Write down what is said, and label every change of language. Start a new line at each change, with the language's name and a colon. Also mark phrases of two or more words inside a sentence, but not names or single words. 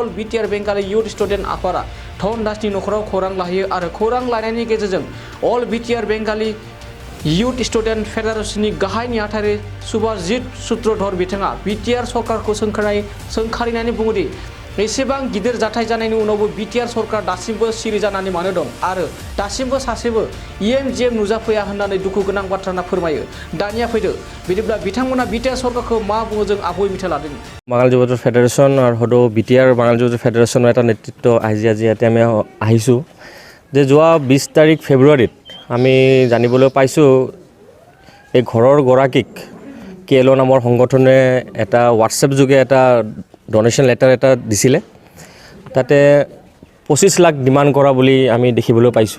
Bodo: बिटिआर बेंगालि युथ स्टुडेन्ट आफादा धन दासनि नखराव खौरां लाहैयो आरो खौरां लानायनि गेजेरजों अल बिटिआर बेंगालि युथ स्टुडेन्ट फेडारेशननि गाहाय नेहाथारि सुभाजित सूत्रधर बिथाङा बिटिआर सरकारखौ सोंखारिनानै बुङोदि एसेबां गिदिर जाथाय जानायनि उनावबो बिटिआर सरकार दासिमबो सिरि जानानै मानो दं आरो दासिमबो सासेबो इएमजिएम नुजाफैया होननानै दुखु गोनां बाथ्रा फोरमायो। दानिया फैदो बिदिब्ला बिथांमोना बिटिआर सरकारखौ मा बुङो जों आबुङै मिथिना लादों।
Assamese: बांगाल যুৱ ফেডারেশন আর হয়তো বিটিআর বাঙাল যুৱ ফেডারেশনের এটা নেতৃত্ব আজি ইয়াতে আমি আহিছোঁ যে যোৱা 20 তাৰিখ ফেব্ৰুৱাৰীত আমি জানিবলৈ পাইছোঁ এই ঘৰৰ গৰাকীক কেএল নামৰ সংগঠনে এটা হোৱাটছএপ যোগে এটা
English: donation letter
Assamese: এটা দিছিলে তাতে 25 লাখ ডিমাণ্ড কৰা বুলি আমি দেখিবলৈ পাইছোঁ।